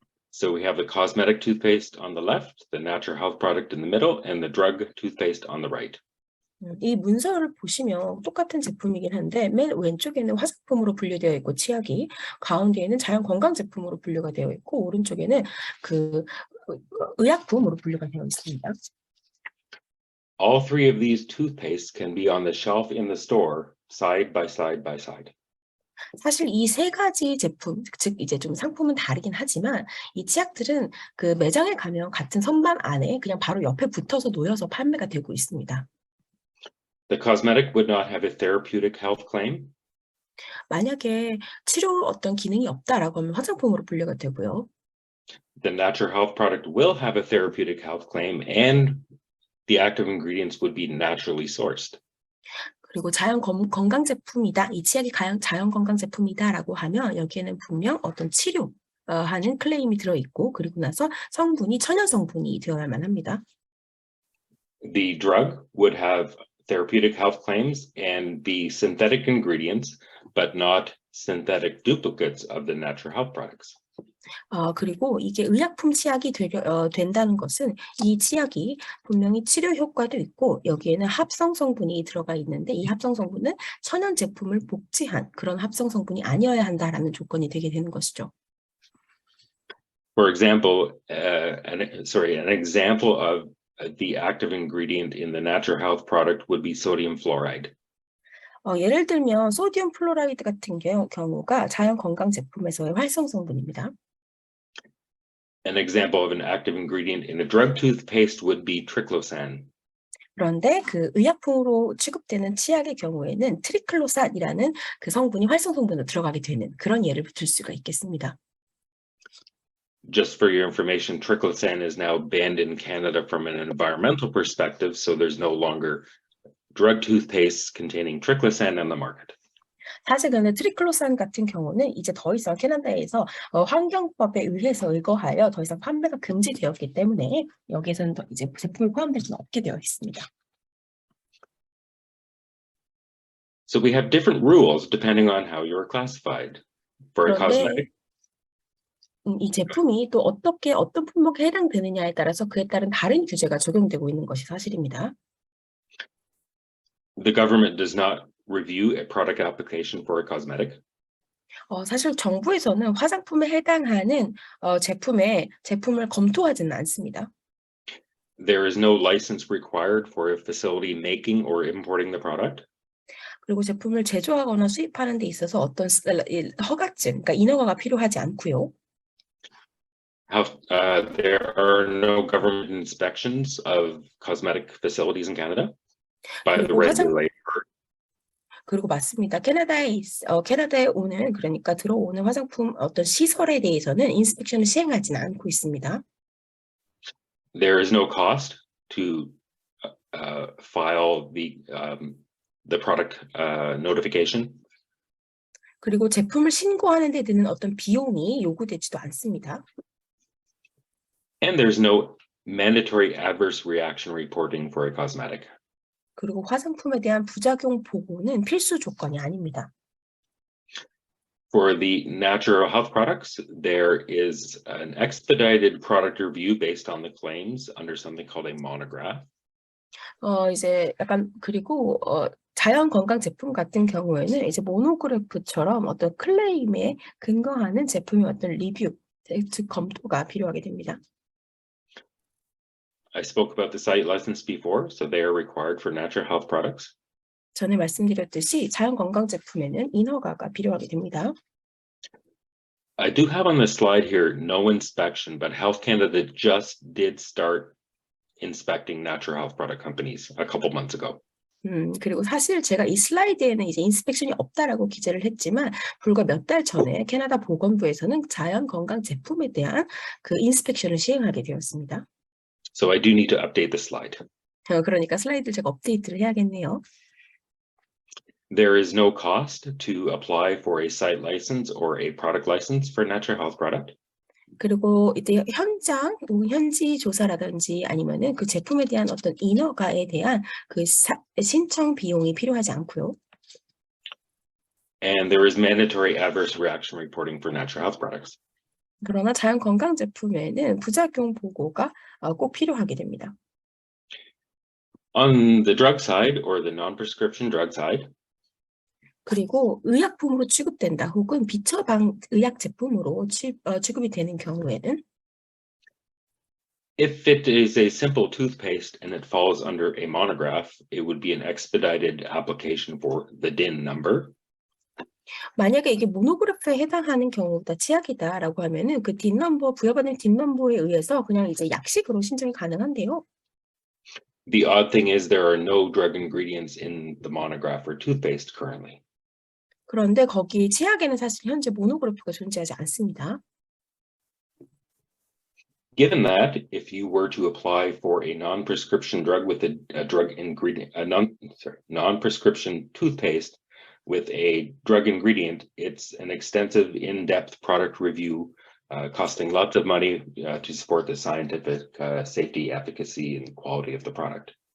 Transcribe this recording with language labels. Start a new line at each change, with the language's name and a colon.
English: So we have the cosmetic toothpaste on the left, the natural health product in the middle, and the drug toothpaste on the right.
Korean: 이 문서를 보시면 똑같은 제품이긴 한데 맨 왼쪽에는 화장품으로 분류되어 있고 치약이 가운데에는 자연 건강 제품으로 분류가 되어 있고 오른쪽에는 의약품으로 분류가 되어 있습니다.
English: All three of these toothpastes can be on the shelf in the store, side by side by side.
Korean: 사실 이 세 가지 제품, 즉 이제 좀 상품은 다르긴 하지만 이 치약들은 그 매장에 가면 같은 선반 안에 그냥 바로 옆에 붙어서 놓여서 판매가 되고 있습니다.
English: The cosmetic would not have a therapeutic health claim.
Korean: 만약에 치료 어떤 기능이 없다라고 하면 화장품으로 분류가 되고요.
English: The natural health product will have a therapeutic health claim, and the active ingredients would be naturally sourced.
Korean: 그리고 자연 건강 제품이다. 이 치약이 자연 건강 제품이다라고 하면 여기에는 분명 어떤 치료하는 클레임이 들어있고 그리고 나서 성분이 천연 성분이 되어야만 합니다.
English: The drug would have therapeutic health claims and be synthetic ingredients, but not synthetic duplicates of the natural health products.
Korean: 그리고 이게 의약품 치약이 된다는 것은 이 치약이 분명히 치료 효과도 있고 여기에는 합성 성분이 들어가 있는데 이 합성 성분은 천연 제품을 복제한 그런 합성 성분이 아니어야 한다라는 조건이 되게 되는 것이죠.
English: For example, an example of the active ingredient in the natural health product would be sodium fluoride.
Korean: 예를 들면 소디움 플로라이드 같은 경우가 자연 건강 제품에서의 활성 성분입니다.
English: An example of an active ingredient in a drug toothpaste would be triclosan.
Korean: 그런데 그 의약품으로 취급되는 치약의 경우에는 트리클로산이라는 그 성분이 활성 성분으로 들어가게 되는 그런 예를 들 수가 있겠습니다.
English: Just for your information, triclosan is now banned in Canada from an environmental perspective, so there's no longer drug toothpaste containing triclosan on the market.
Korean: 사실 근데 트리클로산 같은 경우는 이제 더 이상 캐나다에서 환경법에 의거하여 더 이상 판매가 금지되었기 때문에 여기에서는 이제 제품이 포함될 수는 없게 되어 있습니다.
English: So we have different rules depending on how you're classified. For a cosmetic,
Korean: 이 제품이 또 어떤 품목에 해당되느냐에 따라서 그에 따른 다른 규제가 적용되고 있는 것이 사실입니다.
English: the government does not review a product application for a cosmetic.
Korean: 사실 정부에서는 화장품에 해당하는 제품을 검토하지는 않습니다.
English: There is no license required for a facility making or importing the product.
Korean: 그리고 제품을 제조하거나 수입하는 데 있어서 어떤 허가증, 그러니까 인허가가 필요하지 않고요.
English: There are no government inspections of cosmetic facilities in Canada by the regulator.
Korean: 그리고 맞습니다. 캐나다에 오는 그러니까 들어오는 화장품 어떤 시설에 대해서는 인스펙션을 시행하지는 않고 있습니다.
English: There is no cost to file the product notification.
Korean: 그리고 제품을 신고하는 데 드는 어떤 비용이 요구되지도 않습니다.
English: And there's no mandatory adverse reaction reporting for a cosmetic.
Korean: 그리고 화장품에 대한 부작용 보고는 필수 조건이 아닙니다.
English: For the natural health products, there is an expedited product review based on the claims under something called a monograph.
Korean: 이제 약간 그리고 자연 건강 제품 같은 경우에는 이제 모노그래프처럼 어떤 클레임에 근거하는 제품의 어떤 리뷰, 즉 검토가 필요하게 됩니다.
English: I spoke about the site license before, so they are required for natural health products.
Korean: 전에 말씀드렸듯이 자연 건강 제품에는 인허가가 필요하게 됩니다.
English: I do have on this slide here no inspection, but Health Canada just did start inspecting natural health product companies a couple months ago.
Korean: 그리고 사실 제가 이 슬라이드에는 이제 인스펙션이 없다라고 기재를 했지만 불과 몇 달 전에 캐나다 보건부에서는 자연 건강 제품에 대한 그 인스펙션을 시행하게 되었습니다.
English: So I do need to update the slide.
Korean: 그러니까 슬라이드를 제가 업데이트를 해야겠네요.
English: There is no cost to apply for a site license or a product license for natural health product.
Korean: 그리고 이때 현장 혹은 현지 조사라든지 아니면은 그 제품에 대한 어떤 인허가에 대한 그 신청 비용이 필요하지 않고요.
English: And there is mandatory adverse reaction reporting for natural health products.
Korean: 그러나 자연 건강 제품에는 부작용 보고가 꼭 필요하게 됩니다.
English: On the drug side or the non-prescription drug side,
Korean: 그리고 의약품으로 취급된다 혹은 비처방 의약 제품으로 취급이 되는 경우에는
English: if it is a simple toothpaste and it falls under a monograph, it would be an expedited application for the DIN number.
Korean: 만약에 이게 모노그래프에 해당하는 경우보다 치약이다라고 하면은 그 DIN 넘버 부여받는 DIN 넘버에 의해서 그냥 이제 약식으로 신청이 가능한데요.
English: The odd thing is there are no drug ingredients in the monograph for toothpaste currently.
Korean: 그런데 거기 치약에는 사실 현재 모노그래프가 존재하지 않습니다.
English: Given that, if you were to apply for a non-prescription drug with a drug ingredient, non-prescription toothpaste with a drug ingredient, it's an extensive, in-depth product review costing lots of money to support the scientific safety, efficacy, and quality of the product.